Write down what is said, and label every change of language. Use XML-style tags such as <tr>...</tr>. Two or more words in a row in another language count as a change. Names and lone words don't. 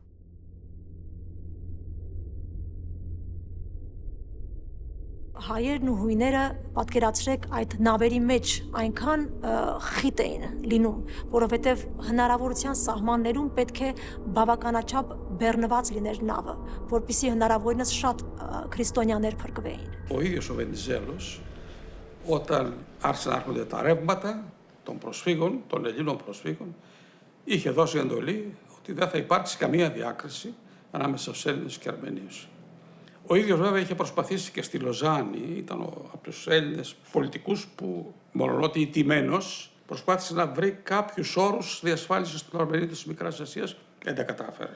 <hy>Հայերն ու հույները, պատկերացրեք, այդ նավերի մեջ այնքան խիտ էին լինում, որովհետև հնարավորության սահմաններում պետք է բավականաչափ բեռնված լիներ նավը, որպեսզի հնարավորինս շատ քրիստոնյաներ փրկվեին։</hy> <el>Ο ίδιος ο Βενιζέλος, όταν άρχισαν να έρχονται τα ρεύματα των προσφύγων, των Ελλήνων προσφύγων, είχε δώσει εντολή ότι δεν θα υπάρξει καμία διάκριση ανάμεσα στους Έλληνες και Αρμενίους. Ο ίδιος βέβαια είχε προσπαθήσει και στη Λοζάνη, ήταν από τους Έλληνες πολιτικούς που, μολονότι ηττημένος, προσπάθησε να βρει κάποιους όρους διασφάλισης των Αρμενίων της Μικράς Ασίας, δεν τα κατάφερε.</el>